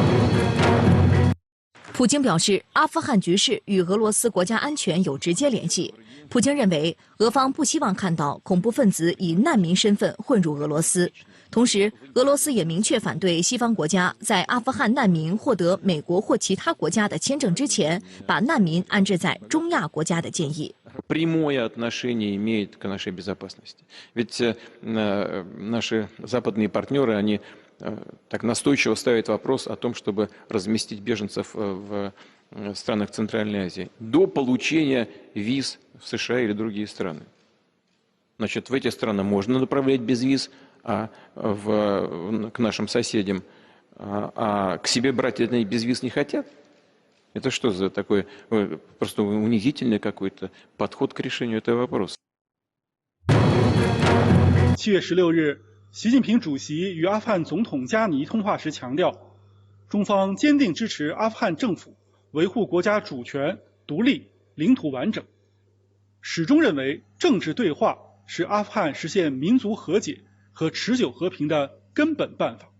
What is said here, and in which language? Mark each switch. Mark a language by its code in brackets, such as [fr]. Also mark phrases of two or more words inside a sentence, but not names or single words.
[zh] 普京表示，阿富汗局势与俄罗斯国家安全有直接联系。普京认为，俄方不希望看到恐怖分子以难民身份混入俄罗斯。同时，俄罗斯也明确反对西方国家在阿富汗难民获得美国或其他国家的签证之前，把难民安置在中亚国家的建议。 [ru] Прямое отношение имеет к нашей безопасности. Ведь наши западные партнеры, они так настойчиво ставят вопрос о том, чтобы разместить беженцев в странах Центральной Азии до получения виз в США или другие страны. Значит, в эти страны можно направлять без виз к нашим соседям, а к себе брать они без виз не хотят. Это что за такой просто унизительный какой-то подход к решению этого вопроса? [zh] 7 月16日，习近平主席与阿富汗总统加尼通话时强调，中方坚定支持阿富汗政府维护国家主权、独立、领土完整，始终认为政治对话是阿富汗实现民族和解和持久和平的根本办法。